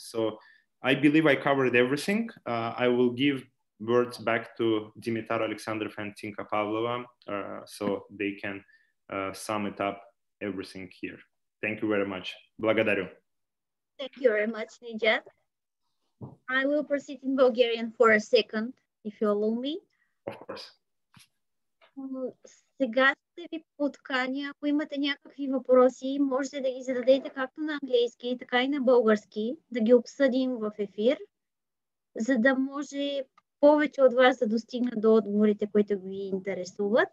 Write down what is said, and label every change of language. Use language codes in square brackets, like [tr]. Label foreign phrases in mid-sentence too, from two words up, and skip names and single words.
[en] So I believe I covered everything. I will give words back to Dimitar Alexandrov and Tinka Pavlova so they can sum it up everything here. Thank you very much. Благодарю. Thank you very much, Nijat. I will proceed in Bulgarian for a second, if you allow me. Of course. [bg] Сега ще ви подканя, ако имате някакви въпроси, можете да ги зададете както на английски, така и на български, да ги обсъдим в ефир, за да може повече от вас да достигнат до отговорите, които ви интересуват.